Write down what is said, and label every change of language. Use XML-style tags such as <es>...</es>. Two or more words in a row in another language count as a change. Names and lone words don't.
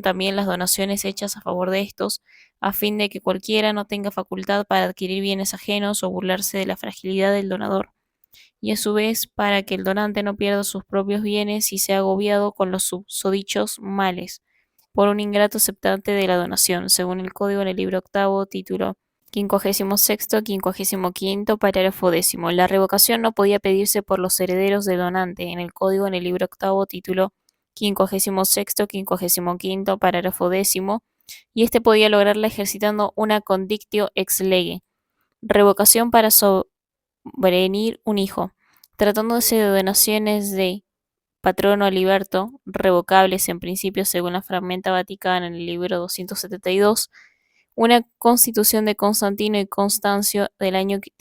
<es>también las donaciones hechas a favor de estos, a fin de que cualquiera no tenga facultad para adquirir bienes ajenos o burlarse de la fragilidad del donador, y a su vez para que el donante no pierda sus propios bienes y sea agobiado con los susodichos males por un ingrato aceptante de la donación, según el Código en el libro octavo, título 56º, 55º, parágrafo 10º. La revocación no podía pedirse por los herederos del donante, en el Código en el libro octavo, título 56º, 55º, parágrafo 10º, y este podía lograrla ejercitando una</es> <la>condictio ex lege,</la> <es>revocación para sobrevenir un hijo, tratándose de donaciones de patrono liberto, revocables en principio según la Fragmenta Vaticana en el libro 272, una constitución de Constantino y Constancio del año</es>